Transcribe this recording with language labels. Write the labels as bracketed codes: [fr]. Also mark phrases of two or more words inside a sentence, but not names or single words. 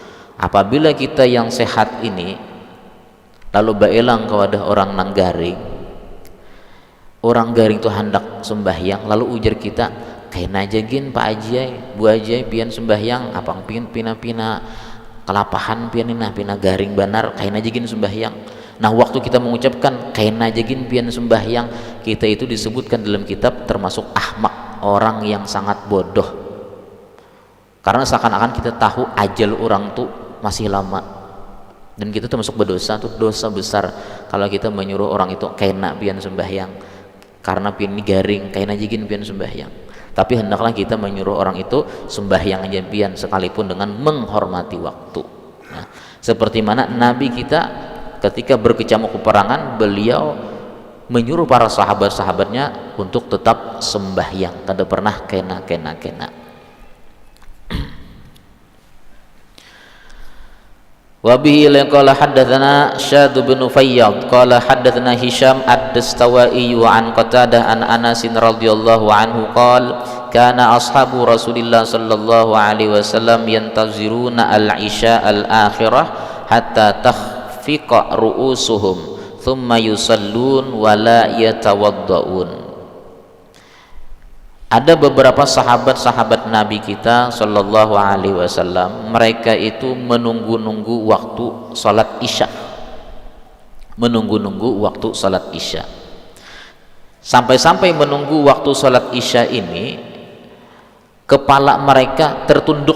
[bjn] Apabila kita yang sehat ini lalu baelang kepada orang nang garing, orang garing itu hendak sembahyang, lalu ujar kita, kaina jagin Pak Ajai, Bu Ajai pian sembahyang, apang pian pina-pina kelapahan pian pina garing banar, kaina jagin sembahyang. [id] Nah, waktu kita mengucapkan [bjn] kaina jagin pian sembahyang, [id] kita itu disebutkan dalam kitab termasuk ahmak, orang yang sangat bodoh, karena seakan-akan kita tahu ajal orang tuh masih lama, dan kita termasuk berdosa, tuh dosa besar kalau kita menyuruh orang itu [bjn] kaina pian [id] sembahyang, karena [bjn] pian ini garing, kaina jagin pian sembahyang. [id] Tapi hendaklah kita menyuruh orang itu sembahyang aja pian, sekalipun dengan menghormati waktu. Nah, seperti mana Nabi kita ketika berkecamuk peperangan, beliau menyuruh para sahabat-sahabatnya untuk tetap sembahyang, kada pernah kena. [ar] وبه قال حدثنا شاد بن فياض قال حدثنا هشام الدستوائي وعن قتادة عن أنس رضي الله عنه قال كان أصحاب رسول الله صلى الله عليه وسلم ينتظرون العشاء الآخرة حتى تخفق رءوسهم ثم يصلون ولا يتوضئون. [id] Ada beberapa sahabat-sahabat Nabi kita [ar] صلى الله عليه وسلم, [id] mereka itu menunggu-nunggu waktu salat Isya. Menunggu-nunggu waktu salat Isya. Sampai-sampai menunggu waktu salat Isya ini, kepala mereka tertunduk.